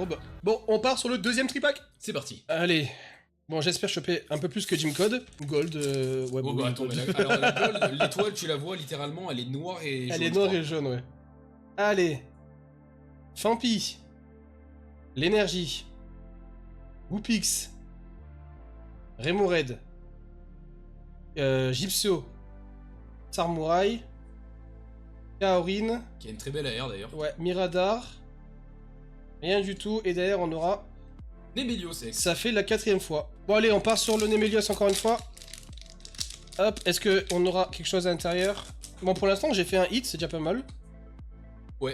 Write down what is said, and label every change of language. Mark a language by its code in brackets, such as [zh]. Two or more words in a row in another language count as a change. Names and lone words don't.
[fr] Bon, on part sur le deuxième tripack. C'est parti. Allez. Bon, j'espère choper un peu plus que Jimcode. Gold, ouais, bon, bah attends, alors la gold, l'étoile, tu la vois littéralement, elle est noire et jaune. Elle est noire et jaune, ouais. Allez. Fampi. L'énergie. Woopix. Remoraid. Gypsio. Sarmouraï. Kaorin. Qui a une très belle AR d'ailleurs. Ouais, Miradar. Rien du tout. Et derrière, on aura... Nemelios. Ça fait la 4ème fois. Bon, allez, on part sur le Nemelios encore une fois. Hop, est-ce qu'on aura quelque chose à l'intérieur? Bon, pour l'instant, j'ai fait un hit, c'est déjà pas mal. Ouais,